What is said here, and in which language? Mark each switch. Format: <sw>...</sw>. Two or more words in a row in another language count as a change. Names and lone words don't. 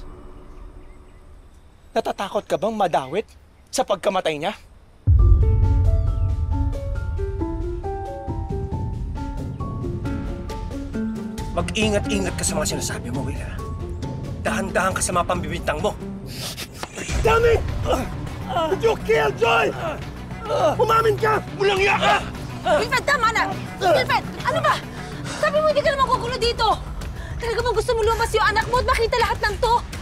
<tl>Natatakot ka bang madawit sa pagkamatay niya? Mag-ingat-ingat ka sa mga sinasabi mo, Will. Dahan-dahan ka sa mga pambibintang mo.</tl> <en>Tell me! Did you kill Joy?</en> <tl>Umamin ka! Walang iya ka! Wilfred, tama na! Wilfred, ano ba? Sabi mo hindi ka naman kukulo dito! Talaga bang gusto mo lumabas yung anak mo at makita lahat ng to?</tl>